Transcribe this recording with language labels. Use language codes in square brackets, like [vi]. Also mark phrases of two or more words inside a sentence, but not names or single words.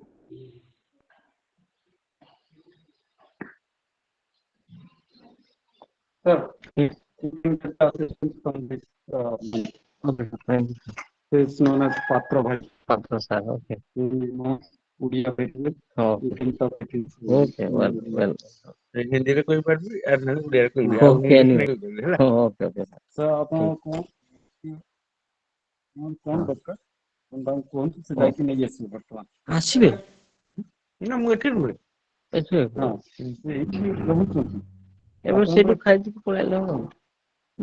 [en] Sir, you can get assistance from this Okay, thank you. is known as Patra Bhai. Patra sir, okay. He knows Udiya very well. Okay. You can talk with him. Okay, well. [hi] हिंदी कोई पढ़ भी और नहीं उड़िया कोई भी [en] Okay, anyway. Okay, okay. [or] So ଆପଣ କଣ ଦରକାର ତାଙ୍କୁ କୁହନ୍ତୁ ସେ ଯାଇକି ନେଇ ଆସିବେ ବର୍ତ୍ତମାନ। ଆସିବେ ନା ମୁଁ ଏଠି ରୁହେ। ଆସିବେ ହଁ ସେ ଏଇଠି ରହୁଛନ୍ତି। ଏବେ ସେଇଠୁ ଖାଇକି ପଳେଇଲେ ହବ। ନା